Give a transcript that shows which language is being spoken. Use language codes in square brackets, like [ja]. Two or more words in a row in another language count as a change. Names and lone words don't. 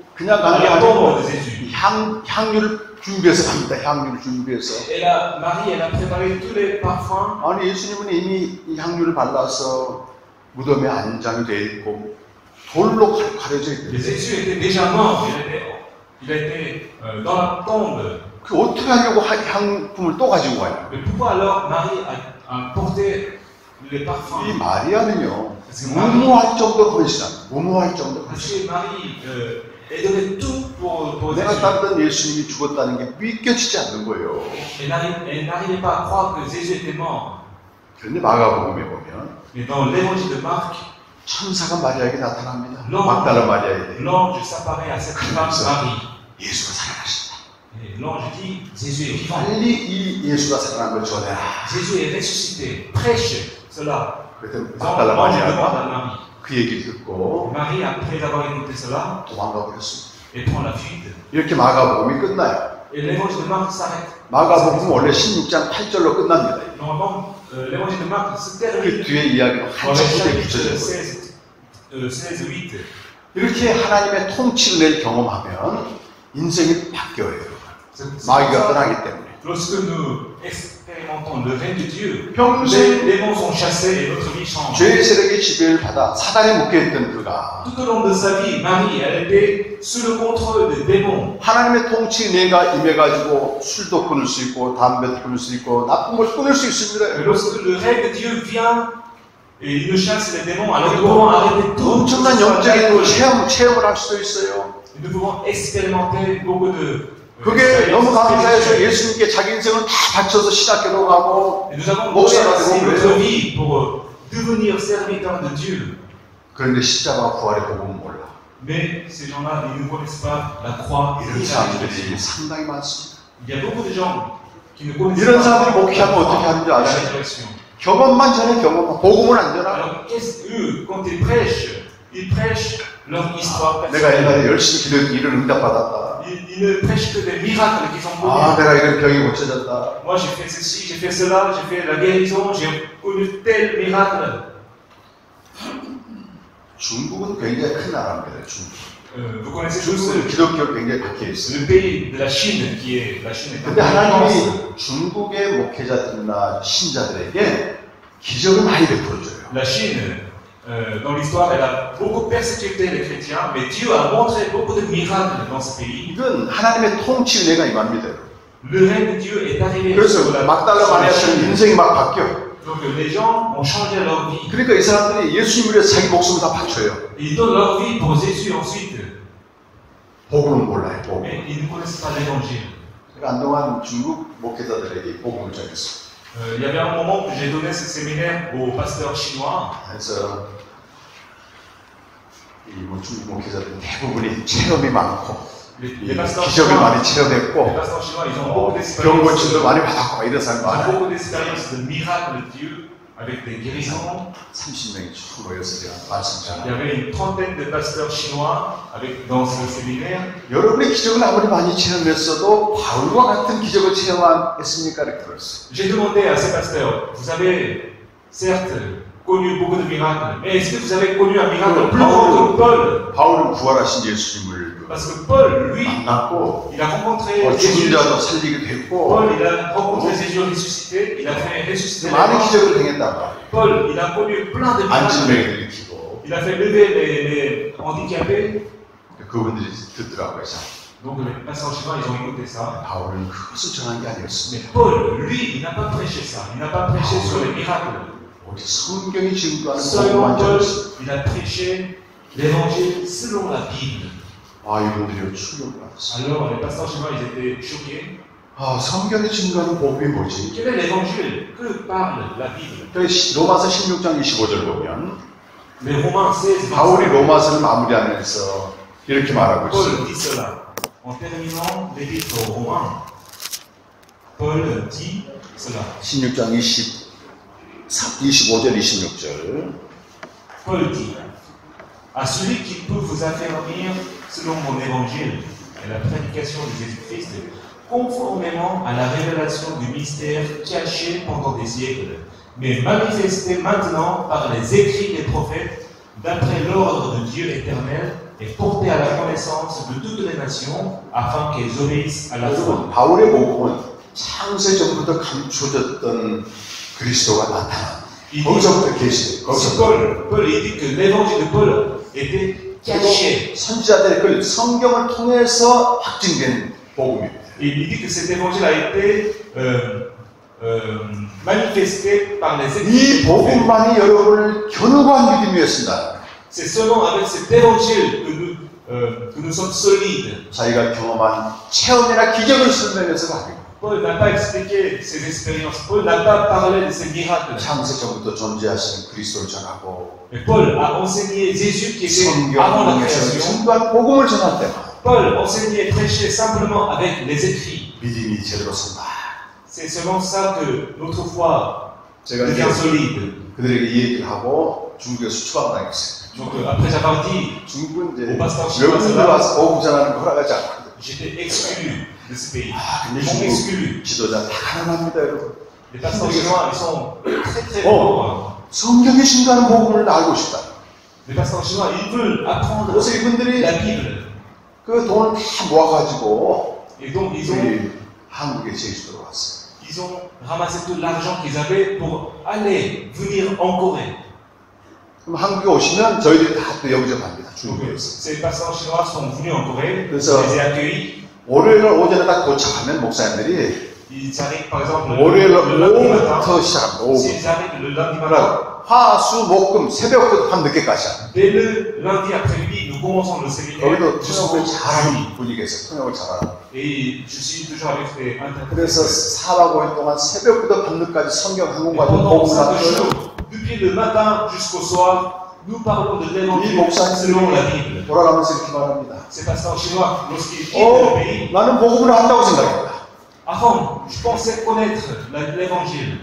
[ko] 그냥 가는 게 [fr] la tombe [ko] 아니고 [fr] de Jésus. [ko] 향유를 준비해서 갑니다. 향유를 준비해서. [fr] Marie, elle a préparé tous les parfums. [ko] 아니 예수님은 이미 이 향유를 발라서 무덤에 안장이 돼 있고 돌로 가려져 [fr] Et [ko] 있대. [fr] Jésus était déjà mort. Il était dans la tombe. [ko] 그 어떻게 하려고 향품을 또 가지고 와요? [fr] Mais pourquoi alors Marie a porté les parfums? [ko] 이 마리아는요 무모할 정도로 헌신한 무모할 정도로 [fr] Parce [ko] 헌신. [fr] que Marie, elle donnait tout pour [ko] 내가 [fr] Jésus. [ko] 따르던 예수님이 죽었다는 게 믿겨지지 않는 거예요. [fr] Elle n'arrivait pas à croire que Jésus était mort. [ko] 그런데 마가복음에 보면 [fr] Mais dans l'évangile de Marc, [ko] 천사가 마리아에게 나타납니다. [fr] Non. [ko] 막달라 마리아에게 [fr] l'ange s'apparaît à cette femme Marie. [ko] 예수가 살아나신다. [fr] Et l'ange dit, Jésus est vivant. [ko] 빨리 이 예수가 살아난 걸 전해라. [fr] Jésus est ressuscité. Prêche cela. [ko] 그랬더니 [fr] Donc, [ko] 막달라 [fr] l'ange demande à [ko] 마리아가 [fr] Marie. [ko] 그 얘기를 듣고 [fr] Marie, après avoir écouté cela, [ko] 도망가 버렸습니다. [fr] elle prend la fuite. [ko] 이렇게 마가복음이 끝나요. [fr] Et l'évangile de Marc s'arrête. [ko] 마가복음은 원래 16장 8절로 끝납니다. [fr] Normalement, l'évangile de Marc se [ko] 그 [fr] termine [ko] 뒤에 이야기가 [fr] dans le [ko] 한참 후에 [fr] chapitre [ko] 붙여져 있어요. [fr] 16, 8. [ko] 이렇게 하나님의 통치를 경험하면 인생이 바뀌어요. 마귀가 떠나기 때문에. [fr] Lorsque nous expérimentons le règne de Dieu, [ko] 평생 [fr] les démons sont chassés et notre vie change. [ko] 죄의 세력의 지배를 받아 사단에 묶여있던 그가 [fr] Tout au long de sa vie, Marie, elle était sous le contrôle des démons. [ko] 하나님의 통치 내가 임해가지고 술도 끊을 수 있고 담배도 끊을 수 있고 나쁜 걸 끊을 수 [fr] Et [ko] 있습니다. [fr] lorsque le règne de Dieu vient et il nous chasse les démons, alors nous pouvons arrêter tout. [ko] 엄청난 영적인 체험을 할 수도 있어요. [fr] Nous pouvons expérimenter beaucoup de [ko] 그게 너무 감사해서 [fr] spirituelles. [ko] 예수님께 자기 인생을 다 바쳐서 신학교도 가고 [fr] Et nous avons [ko] 목사가 [fr] donné [ko] 되고 [fr] notre [ko] 그래요. [fr] vie pour devenir serviteurs de Dieu. [ko] 그런데 십자가 부활의 복음은 몰라. [fr] Mais ces gens-là, ils ne connaissent pas la croix et [ko] 이런 [fr] la [ko] 사람들이 [fr] résurrection. [ko] 상당히 많습니다. [fr] Il y a beaucoup de gens qui ne connaissent [ko] 이런 [fr] pas [ko] 사람들이 [fr] la [ko] 목회하면 [fr] croix [ko] 어떻게 하는지 [fr] et la [ko] 아세요? [fr] résurrection. [ko] 경험만 전해 경험만 복음은 안 전하. [fr] Alors, eux, quand ils prêchent leur histoire [ko] 내가 [fr] personnelle. [ko] 옛날에 열심히 기도해서 일을 응답받았다. [fr] Ils ne prêchent que des miracles qu'ils ont [ko] 아, [fr] connus. [ko] 내가 이런 병이 고쳐졌다. [fr] Moi, j'ai fait ceci, j'ai fait cela, j'ai fait la guérison, j'ai connu tel miracle. [ko] 중국은 굉장히 큰 나라입니다. 중국. [fr] Vous connaissez tous [ko] 중국은 기독교 굉장히 박혀 있어요. [fr] le pays de la Chine, qui est la Chine est un [ko] 근데 [fr] pays immense. [ko] 하나님이 중국의 목회자들이나 신자들에게 기적을 많이 베풀어줘요. [fr] La Chine, dans l'histoire, elle a beaucoup persécuté les chrétiens, mais Dieu a montré beaucoup de miracles dans ce pays. [ko] 이건 하나님의 통치 은혜가 임합니다. [fr] Le règne de Dieu est arrivé [ko] 그래서 [fr] sur la [ko] 막달라 [fr] sur la [ko] 마리아처럼 [fr] Chine. [ko] 인생이 막 바뀌어. [fr] Donc les gens ont changé leur vie. [ko] 그러니까 이 사람들이 예수님을 위해서 자기 목숨을 다 바쳐요. [fr] Ils donnent leur vie pour Jésus ensuite. [ko] 복음은 몰라요. 복음. [fr] Mais ils ne connaissent pas l'évangile. [ko] 제가 한동안 중국 목회자들에게 복음을 전했어요. [fr] Il y avait un moment où j'ai donné ce séminaire aux pasteurs chinois. [ko] 그래서 이 중국 목회자들 대부분이 체험이 많고 [fr] Les pasteurs [ko] 기적을 [fr] chinois, [ko] 많이 체험했고 [fr] ils ont beaucoup [ko] 병 [fr] d'expérience. [ko] 고침도 많이 받았고 이런 사람이 [fr] Ils ont [ko] 많아요. [fr] beaucoup d'expérience de miracles de Dieu avec des guérisons. [ko] 30명이 쭉 모여서 제가 말씀 [fr] Il y [ko] 전하고 [fr] avait une trentaine de pasteurs chinois dans ce séminaire. [ko] 여러분의 기적을 아무리 많이 체험했어도 바울과 같은 기적을 체험했습니까? 이렇게 들었어요. [fr] J'ai demandé à ces pasteurs, vous avez certes connu beaucoup de miracles, mais est-ce que vous avez connu un miracle plus grand que Paul? [ko] 바울은 부활하신 예수님을 [fr] Parce que Paul, lui, [ko] 만났고 [fr] il a rencontré [ko] 죽은 [fr] Jésus. [ko] 자도 살리게 됐고 [fr] Paul, il a rencontré Jésus ressuscité, il a fait ressusciter les [ko] 많은 [fr] morts. [ko] 기적을 행했다고 [fr] Paul, il a connu plein de miracles. [ko] 안진병을 일으키고 [fr] Il a fait lever les handicapés. [ko] 그분들이 듣더라고요. [fr] Donc les pasteurs chinois, ils ont écouté ça. [ko] 바울은 그것을 전한 게 아니었습니다. [fr] Mais Paul, lui, il n'a pas prêché ça. Il n'a pas prêché sur les miracles. [ko] 오직 성경이 증거하는 [fr] Seulement [ko] 복음만 [fr] Paul, [ko] 전했어요. [fr] il a prêché l'évangile selon la Bible. [ko] 아, 이분들이 충격을 받았어요. [fr] Alors les pasteurs chinois, ils étaient choqués. [ko] 아, 성경이 증거하는 복음이 뭐지? [fr] Quel est l'évangile? Que parle la Bible? [ko] 로마서 16장 25절 보면 [fr] Les Romains 16, [ko] 바울이 [fr] 25, [ko] 로마서를 마무리하면서 이렇게 말하고 있어요. [fr] Paul dit cela. En terminant l'épître aux Romains, Paul dit cela. [ko] 16장 25절 26절 [fr] Paul dit, à celui qui peut vous affermir selon mon évangile et la prédication de Jésus-Christ, conformément à la révélation du mystère caché pendant des siècles, mais manifesté maintenant par les écrits des prophètes, d'après l'ordre de Dieu éternel, et porté à la connaissance de toutes les nations, afin qu'elles obéissent à la foi. [ko] 여러분, 바울의 복음은 창세전부터 감춰졌던 그리스도가 나타나. [fr] Il dit, [ko] 거기서부터 계시돼요. [fr] si [ko] 거기서부터. [fr] Paul, il dit que l'évangile de Paul était caché. [ko] 선지자들의 그 성경을 통해서 확증된 복음입니다. [fr] Et il dit que cet évangile a été manifesté par les [ko] 이 [fr] écrits. [ko] 복음만이 여러분을 견고한 믿음이었습니다. [fr] C'est seulement avec cet évangile que nous sommes solides. [ko] 자기가 경험한 체험이나 기적을 설명해서가 아니고 [fr] Paul n'a pas expliqué ses expériences. Paul n'a pas parlé de ses miracles. [ko] 창세전부터 존재하시는 그리스도를 전하고 [fr] Mais Paul a enseigné Jésus qui était avant la [ko] 성경에서 [fr] création. [ko] 증거한 복음을 전할 때만 [fr] Paul enseignait et prêchait simplement avec les écrits. [ko] 믿음이 제대로 선다. [fr] C'est selon ça que notre foi [ko] 제가 이제 [fr] devient solide. [ko] 그들에게 이 얘기를 하고 중국에서 추방당했어요. [fr] Donc après avoir dit, [ko] 중국은 이제 [fr] au pasteur chinois, [ko] 외국인들 와서 복음 전하는 거 허락하지 않거든요. [fr] j'étais exclu de ce pays. [ko] 근데 [fr] Ils m'ont [ko] 중국 [fr] exclu. [ko] 지도자 다 가난합니다, 여러분. [fr] Les pasteurs chinois, ils sont très très pauvres. [ko] 성경에 증거하는 복음을 알고 싶다. [fr] Les pasteurs chinois, ils veulent apprendre [ko] 그래서 이분들이 [fr] la Bible. [ko] 그 돈을 다 모아가지고 [fr] Et donc, [ko] 우리 한국에 제주도로 왔어요. [fr] ils ont ramassé tout l'argent qu'ils avaient pour aller venir en Corée. [ko] 그럼 한국에 오시면 저희들이 다 또 영접합니다. [fr] Donc, [ko] 중국에서. [fr] ces pasteurs chinois sont venus en Corée, C'est ça. je les ai accueillis. [ko] 월요일 오전에 딱 도착하면 목사님들이 [fr] Ils arrivent par exemple [ko] 월요일 [fr] le lundi matin. [ko] 오후부터 시작합니다. 오후. [fr] S'ils arrivent le lundi matin, [ko] 그러니까 화, 수, 목, 금 새벽부터 밤 늦게까지 합니다. [fr] dès le lundi après-midi, nous commençons le séminaire [ko] 거기도 [fr] jusqu'au [ko] 통역을 [fr] jeudi. [ko] 잘하는 분위기에서 통역을 잘하는. [fr] Et je suis toujours avec les [ko] 그래서 [fr] interprètes. [ko] 4박 5일 동안 새벽부터 밤늦게까지 성경 한 [fr] Et [ko] 권까지 [fr] pendant [ko] 복음 [fr] 5 [ko] 나눠요. [fr] jours, depuis le matin jusqu'au soir, nous parlons de [ko] 이 [fr] l'évangile selon la Bible. [ko] 목사님들이 돌아가면서 이렇게 말합니다. [fr] Ces pasteurs chinois, lorsqu'ils quittent le pays, [ko] 나는 복음을 한다고 생각했다. [fr] avant, je pensais connaître l'évangile.